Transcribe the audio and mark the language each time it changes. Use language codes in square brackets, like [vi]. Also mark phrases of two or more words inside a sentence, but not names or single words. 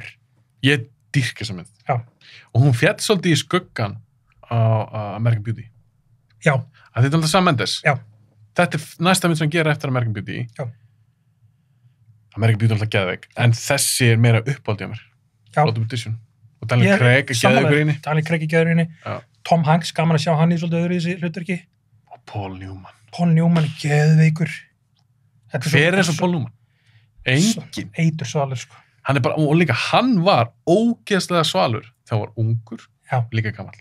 [is] Ég dýrka þessa mynd. Já. Og hún fjall svolítið í skuggan á American Beauty. Já. Þetta er alltaf Sam Mendes. Já. Þetta er næsta mynd sem hann gera eftir American Beauty. Já. American Beauty er alltaf geðveik, en þessi er meira uppáldið á mér. Já. Road to Perdition. Og Daniel Craig er geðveikur í henni. Daniel Craig er geðveikur í henni. Já. Tom Hanks, gaman að sjá hann í svolítið öðru í þessi hlutverki. Og Paul Newman. Paul Newman er geðveikur. Hver er eins og Paul Newman? Engin. Eitur svalur, sko. Hann er bara, og líka hann var ógeðslega svalur þegar hann var ungur, líka gamall.